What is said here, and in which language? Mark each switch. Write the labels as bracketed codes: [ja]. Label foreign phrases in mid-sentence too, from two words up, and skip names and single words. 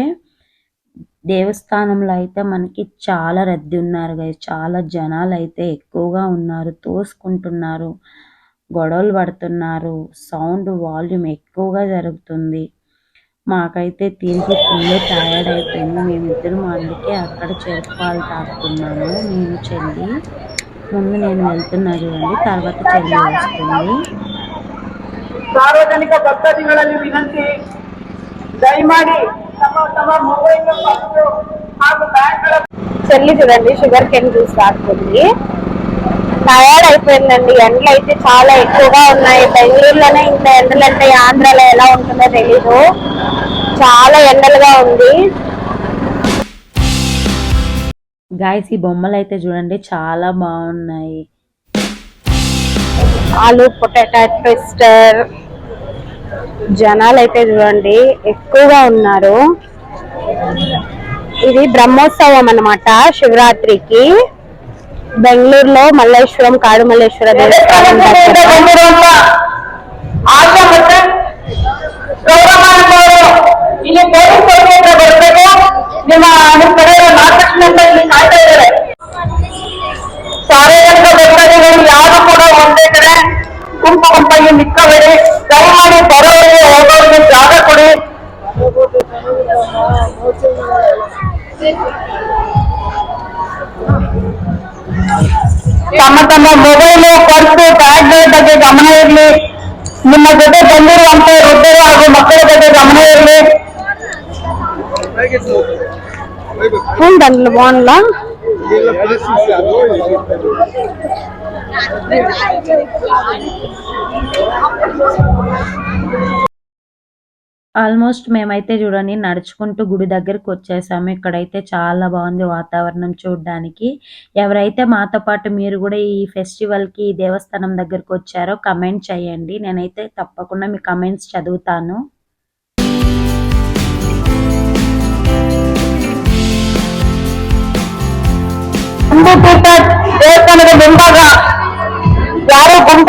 [te] దేవస్థానంలో అయితే మనకి చాలా రద్దీ ఉన్నారు గైస్, చాలా జనాలు అయితే ఎక్కువగా ఉన్నారు, తోసుకుంటున్నారు, గొడవలు పడుతున్నారు, [en] sound volume [te] ఎక్కువగా జరుగుతుంది. మాకైతే తిరిగి [en] full tired [te] అయిపోయింది. మేమిద్దరం అందుకే అక్కడ చెరుకు పాలు తాగుతున్నాము, నేను చెల్లి. ముందు నేను వెళ్తున్నా చూడండి, తర్వాత చెల్లి వస్తుంది. [kn] ಸಾರ್ವಜನಿಕ ಭಕ್ತಾದಿಗಳಲ್ಲಿ ವಿನಂತಿ, ದಯಮಾಡಿ ತಮ್ಮ ತಮ್ಮ ಮೊಬೈಲ್ ಹಾಗೂ ಬ್ಯಾಂಕ್ಗಳ. [te] చెల్లి చూడండి [en] sugar cane juice [te] తాగుతుంది. టయర్డ్ అయిపోయిందండి, ఎండలు అయితే చాలా ఎక్కువగా ఉన్నాయి. బెంగళూరులోనే ఇంత ఎండలు అంటే ఆంధ్రాలో ఎలా ఉంటుందో తెలీదు, చాలా ఎండలుగా ఉంది. గాయస్ ఈ బొమ్మలు అయితే చూడండి చాలా బాగున్నాయి. ఆలు [en] potato twister, [te] జనాలు అయితే చూడండి ఎక్కువగా ఉన్నారు. ఇది బ్రహ్మోత్సవం అన్నమాట శివరాత్రికి. బెంగళూరులో మల్లేశ్వరం కాడు మల్లేశ్వర దేవస్థానం [kn] ಸಾರ್ವಜನಿಕ ಭಕ್ತಾದಿಗಳು ಯಾರು ಕೂಡ ಒಂದೇ ಕಡೆ ಗುಂಪಾಗಿ ನಿಕ್ಕಬೇಡಿ, ದಯಮಾಡಿ ಬರೋರಿಗೆ ಹೋಗೋರಿಗೆ ಜಾಗ ಕೊಡಿ. ತಮ್ಮ ತಮ್ಮ ಮೊಬೈಲು, ಪರ್ಸು, ಬ್ಯಾಗ್ಗಳ ಬಗ್ಗೆ ಗಮನ ಇರಲಿ. ನಿಮ್ಮ ಜೊತೆ ಬಂದಿರುವಂತ ವೃದ್ಧರು ಹಾಗೂ ಮಕ್ಕಳ ಬಗ್ಗೆ ಗಮನ ಇರಲಿ. [te] ఉందండి బాగుందా. ఆల్మోస్ట్ మేమైతే చూడండి నడుచుకుంటూ గుడి దగ్గరకు వచ్చేసాము. ఇక్కడైతే చాలా బాగుంది వాతావరణం చూడడానికి. ఎవరైతే మాతో పాటు మీరు కూడా ఈ ఫెస్టివల్కి ఈ దేవస్థానం దగ్గరకు వచ్చారో కమెంట్ చేయండి, నేనైతే తప్పకుండా మీ కమెంట్స్ చదువుతాను. [kn] ದೇವಸ್ಥಾನದ ಮುಂಭಾಗ ಯಾರು ಗುಂಪು